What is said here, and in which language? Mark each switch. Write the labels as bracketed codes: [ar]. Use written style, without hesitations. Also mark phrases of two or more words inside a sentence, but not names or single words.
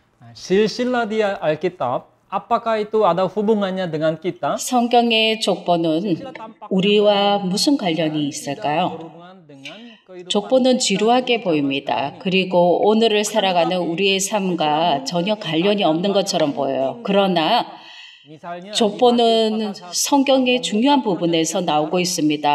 [id] silsilah di Alkitab, apakah itu ada hubungannya dengan kita? [ko] 성경의 족보는 우리와 무슨 관련이 있을까요? 족보는 지루하게 보입니다. 그리고 오늘을 살아가는 우리의 삶과 전혀 관련이 없는 것처럼 보여요. 그러나 족보는 성경의 중요한 부분에서 나오고 있습니다.